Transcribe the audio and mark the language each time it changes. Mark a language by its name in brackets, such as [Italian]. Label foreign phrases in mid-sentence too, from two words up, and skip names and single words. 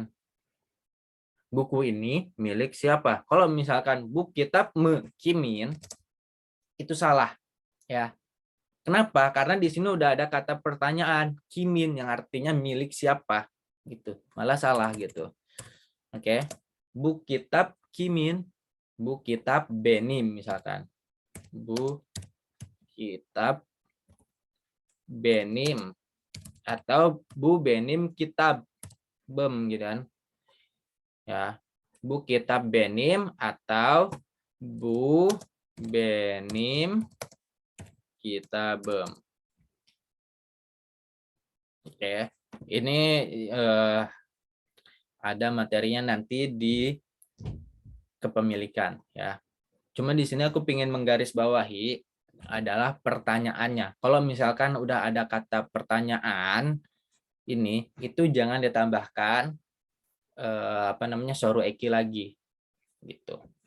[Indonesian] Buku ini milik siapa? Kalau misalkan buku [Turkish] kitab Kimin [Indonesian] itu salah ya. Kenapa? Karena di sini udah ada kata pertanyaan kimin yang artinya milik siapa gitu. Malah salah gitu. Oke. [Turkish] Bu kitab kimin, bu kitab benim misalkan. Bu kitab benim atau bu benim kitab bem [Indonesian] gitu kan. Ya. [Turkish] Bu kitab benim atau bu benim kitabem. [Indonesian] Oke. Ini ada materinya nanti di kepemilikan ya. Cuma di sini aku ingin menggarisbawahi adalah pertanyaannya. Kalau misalkan udah ada kata pertanyaan ini, itu jangan ditambahkan [Turkish] soru eki [Indonesian] lagi gitu.